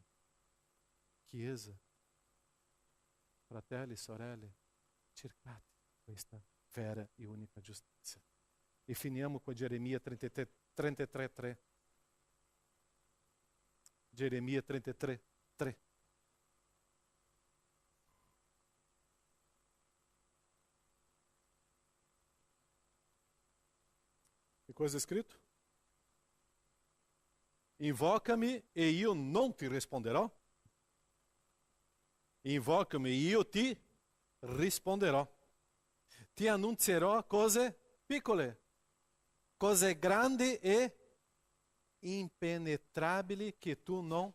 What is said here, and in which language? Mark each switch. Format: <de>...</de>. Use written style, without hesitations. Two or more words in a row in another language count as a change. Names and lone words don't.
<it>Chiesa, fratelli e sorelle, cercate questa vera e unica giustizia. E finiamo con Geremia 33:3. Geremia 33:3.</it> <pt>Que coisa é escrito?</pt> <it>Invoca-me e io non ti risponderò. Invoca-me e io ti risponderò. Ti annunzierò cose piccole. cose grandi e impenetrabili che tu non...</it>